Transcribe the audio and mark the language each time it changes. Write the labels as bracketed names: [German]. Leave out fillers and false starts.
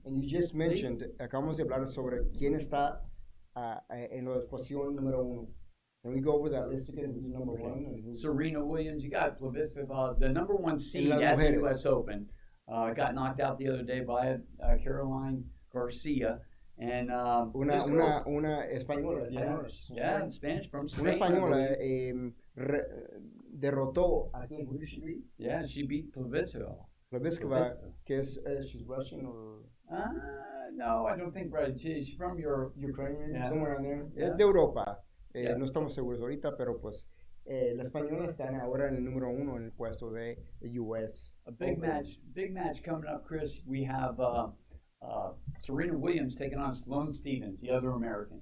[English] And you just mentioned, [Spanish] acabamos de hablar sobre quién está en la posición número uno. [English] Can we go over that list again? Who's number one? And who's Serena Williams, you got Plavsica, the number one seed [Spanish] las [English] at the [Spanish] mujeres. [English] U.S. Open. Got knocked out the other day by Caroline Garcia. And this girl's- [Spanish] una española. [English] yeah, Spanish from Spain. [Spanish] Una española derrotó a quien? [English] Who did she beat? Yeah, she beat Plavsica. Plavsica, [Spanish] que es, [English] she's Russian or No, I don't think right. She's from Europe. Ukrainian, Yeah. somewhere around there. Yeah. [Spanish] Es de Europa. [English] Yeah. [Spanish] No estamos seguros ahorita, pero pues la española está ahora en el número uno en el puesto de US. [English] A big Open. match coming up, Chris. We have Serena Williams taking on Sloane Stephens, the other American.